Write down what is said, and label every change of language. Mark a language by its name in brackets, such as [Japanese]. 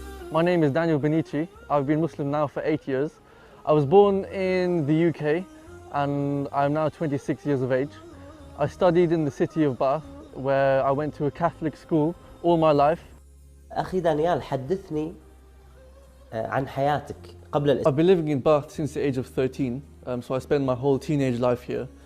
[English] My name is Daniel Benici. I've been Muslim now for 8 years. I was born in the UK and I'm now 26 years of age. I studied in the city of Bath where I went to a Catholic school all my life. [Arabic] أخي دانيال حدثني عن حياتك قبل الإسلام. [English] I've been living in Bath since the age of 13, so I spent my whole teenage life here.